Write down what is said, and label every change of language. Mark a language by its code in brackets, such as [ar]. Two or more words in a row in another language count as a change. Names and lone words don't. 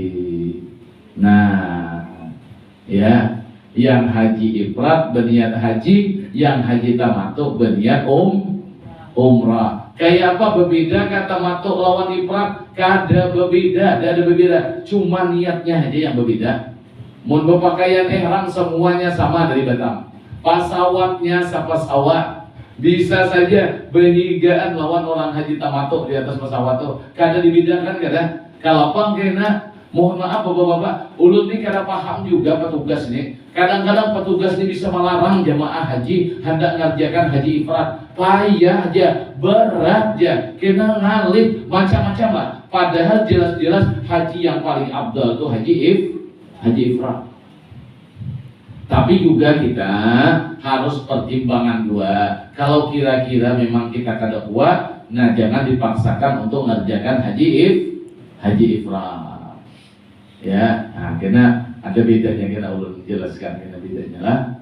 [id] Nah, ya, yang haji ifrad berniat haji, yang haji tamattu berniat umrah. [bjn] Kayak apa berbeda kata tamattu lawan ifrad? Kada berbeda, ada berbeda. Cuma niatnya aja yang berbeda. Mun berpakaian ihram semuanya sama dari Batam. Pesawatnya sapasawat. Bisa saja berhigaan lawan orang haji tamattu di atas pesawat tuh. Kada dibedakan kada. Kalau pangkena, mohon maaf bapak-bapak, ulun ini kada paham juga petugas ini. [id] Kadang-kadang petugas ini bisa melarang jamaah haji hendak ngerjakan haji ifrad. [bjn] Payah aja, berat aja, kena ngalih macam-macam lah. [id] Padahal jelas-jelas haji yang paling abdal itu haji ifrad. Tapi juga kita harus pertimbangan dua. [bjn] Kalau kira-kira memang kita kada kuat, nah jangan dipaksakan untuk mengerjakan haji ifrad. Ya, nah karena ada bedanya, kita ulun jelaskan kena bedanya lah.